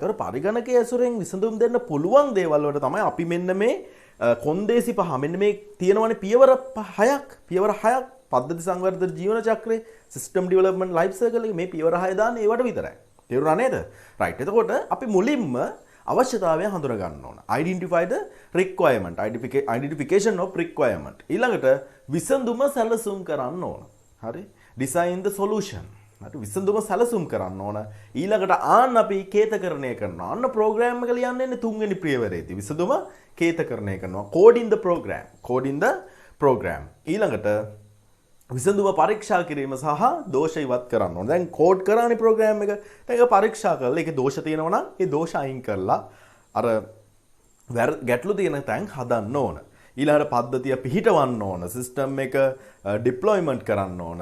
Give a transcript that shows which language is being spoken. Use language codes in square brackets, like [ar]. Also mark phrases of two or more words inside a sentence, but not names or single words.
[si] ඒතකොට පරිගණක ඇසුරෙන් විසඳුම් දෙන්න පුළුවන් දේවල් වලට තමයි අපි මෙන්න මේ කොන්දේසි පහ මෙන්න මේ තියෙනවනේ පියවර 6ක් පද්ධති සංවර්ධන ජීවන චක්‍රේ [en] system development life circle [si] එකේ මේ පියවර 6 දාන්නේ ඒවට විතරයි. තේරුණා නේද? රයිට්. එතකොට අපි මුලින්ම අවශ්‍යතාවය හඳුනා ගන්න ඕන. [en] Identify the requirement. Identification of requirement. [si] ඊළඟට විසඳුම සැලසුම් කරන්න ඕන. හරි? [en] Design the solution. [si] හරි විසඳුම සැලසුම් කරන්න ඕන. ඊළඟට අපි කේතකරණය කරනවා. අන්න ප්‍රෝග්‍රෑම් එක ලියන්නේ තුන්වෙනි පියවරේදී. විසඳුම කේතකරණය කරනවා. [en] Coding the program. Coding the program. [si] ඊළඟට විසඳුම පරීක්ෂා කිරීම සහ දෝෂ ඉවත් කරන්න ඕන. දැන් කෝඩ් කරානේ ප්‍රෝග්‍රෑම් එක. දැන් ඒක පරීක්ෂා කරලා ඒකේ දෝෂ තියෙනවා නම් ඒ දෝෂ අයින් කරලා අර ගැටලු තියෙන තැන් හදන්න ඕන. ඊළඟට පද්ධතිය පිහිටවන්න ඕන. සිස්ටම් එක ඩිප්ලොයිමන්ට් කරන්න ඕන.